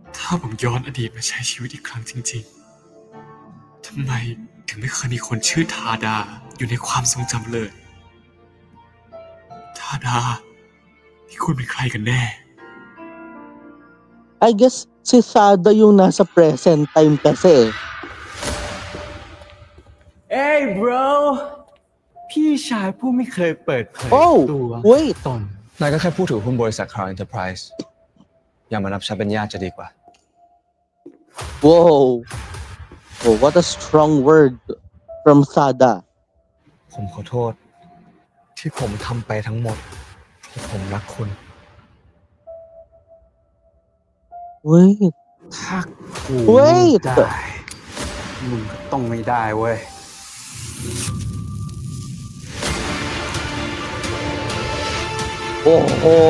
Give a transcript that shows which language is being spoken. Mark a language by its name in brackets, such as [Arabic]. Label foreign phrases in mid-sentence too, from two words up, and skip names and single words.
[Thai] าผมย้อนอดีตมาใช้ชีวิตอีกครั้งจริงๆทำไมถึงไม่เคยมีคนชื่อทาดาอยู่ในความทรงจำเลยทาดาที่คุณเป็นใครกันแน่ [Filipino] I guess si Sada yung nasa [English] present time [Filipino] kasi. [English] Hey bro [Thai] พี่ชายผู้ไม่เคยเปิดเผย Oh ตัว wait ตนนายก็แค่พูดถึงหุ้นบริษัท Crown Enterprise อย่ามานับฉันเป็นญาติจะดีกว่า Whoa. [English] Oh, what a strong word from Sada. [Thai] ผมขอโทษที่ผมทำไปทั้งหมดเพราะผมรักคุณ Wait. ถ้ากู Wait ไม่ได้มึงก็ต้องไม่ได้เว้ย โอ้โห